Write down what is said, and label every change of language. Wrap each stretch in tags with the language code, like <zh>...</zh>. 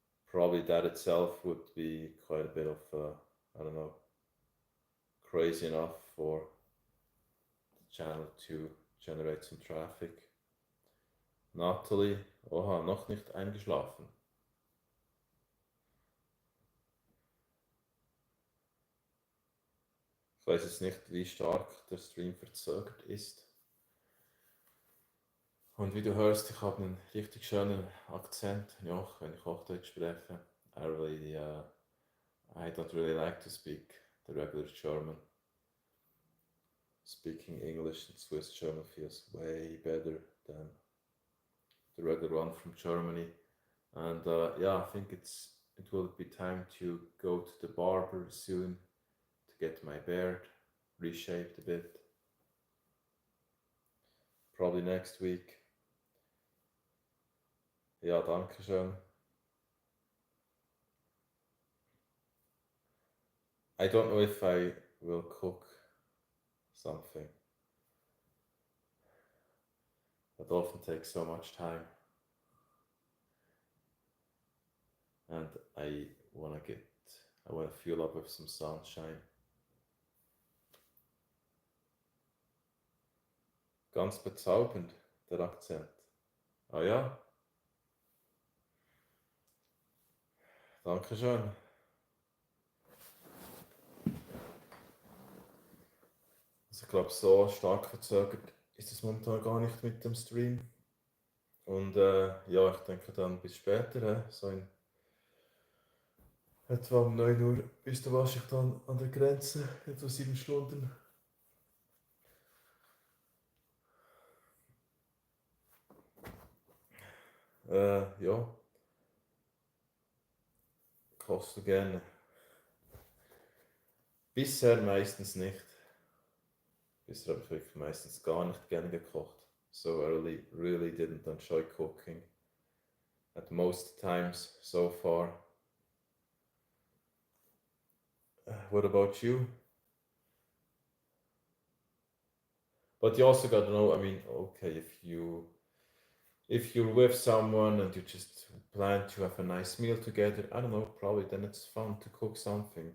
<en>Probably that itself would be quite a bit of, I don't know, crazy enough for the channel to generate some traffic.</en> <de>Nathalie, oha, noch nicht eingeschlafen. Ich weiß jetzt nicht, wie stark der Stream verzögert ist. Und wie du hörst, ich habe einen richtig schönen Akzent, ja, wenn ich Hochdeutsch spreche.</de> <en>I don't really like to speak the regular German. Speaking English and Swiss German feels way better than the regular one from Germany. And yeah, I think it will be time to go to the barber soon to get my beard reshaped a bit. Probably next week.</en> <de>Ja, danke schön.</de> <en>I don't know if I will cook something. That often takes so much time. And I wanna fuel up with some sunshine.</en> <de>Ganz bezaubernd, der Akzent. Ah ja? Dankeschön. Also ich glaube, so stark verzögert ist es momentan gar nicht mit dem Stream. Und ja, ich denke dann bis später, so in etwa um 9 Uhr bist du wahrscheinlich dann an der Grenze, etwa 7 Stunden. Ja. Kochst du gerne? Bisher meistens nicht. Bisher habe ich wirklich meistens gar nicht gerne gekocht.</de> <en>So I really didn't enjoy cooking at most times so far. What about you? But you also got to know, I mean, okay, if you're with someone and you just plan to have a nice meal together, I don't know, probably then it's fun to cook something.</en>